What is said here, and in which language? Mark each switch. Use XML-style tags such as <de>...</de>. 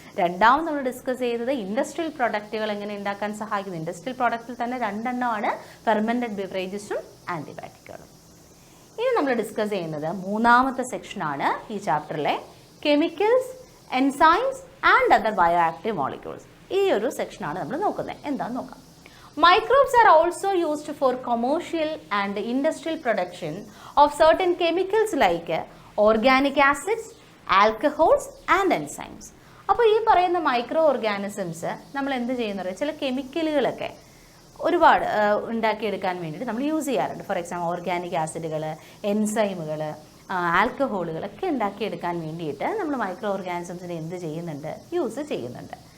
<ml>രണ്ടാമത് നമ്മൾ ഡിസ്കസ് ചെയ്തത് ഇൻഡസ്ട്രിയൽ പ്രൊഡക്റ്റുകൾ എങ്ങനെ ഉണ്ടാക്കാൻ സഹായിക്കുന്നു. ഇൻഡസ്ട്രിയൽ പ്രൊഡക്റ്റിൽ തന്നെ 2 എണ്ണമാണ് ഫെർമെൻറ്റഡ് ബിവറേജസും ആൻറ്റിബയോട്ടിക്കുകളും. ഇനി നമ്മൾ ഡിസ്കസ് ചെയ്യുന്നത് 3ാമത്തെ സെക്ഷനാണ് ഈ ചാപ്റ്ററിലെ</ml> <en>Chemicals, enzymes and other bio active molecules.</en> <ml>ഈ ഒരു സെക്ഷനാണ് നമ്മൾ നോക്കുന്നത്. എന്താണെന്ന് നോക്കാം.</ml> <en>Microbes are also used for commercial and industrial production of certain chemicals like organic acids, alcohols and enzymes.</en> <ml>അപ്പോൾ ഈ പറയുന്ന മൈക്രോ ഓർഗാനിസംസ് നമ്മൾ എന്ത് ചെയ്യുന്നത്, ചില കെമിക്കലുകളൊക്കെ ഒരുപാട് ഉണ്ടാക്കിയെടുക്കാൻ വേണ്ടിയിട്ട് നമ്മൾ യൂസ് ചെയ്യാറുണ്ട്.</ml> <en>for example</en> <ml>ഓർഗാനിക് ആസിഡുകൾ, എൻസൈമുകൾ, ആൽക്കഹോളുകളൊക്കെ ഉണ്ടാക്കിയെടുക്കാൻ വേണ്ടിയിട്ട് നമ്മൾ മൈക്രോ ഓർഗാനിസംസിനെ എന്ത് ചെയ്യുന്നുണ്ട്, യൂസ് ചെയ്യുന്നുണ്ട്.</ml>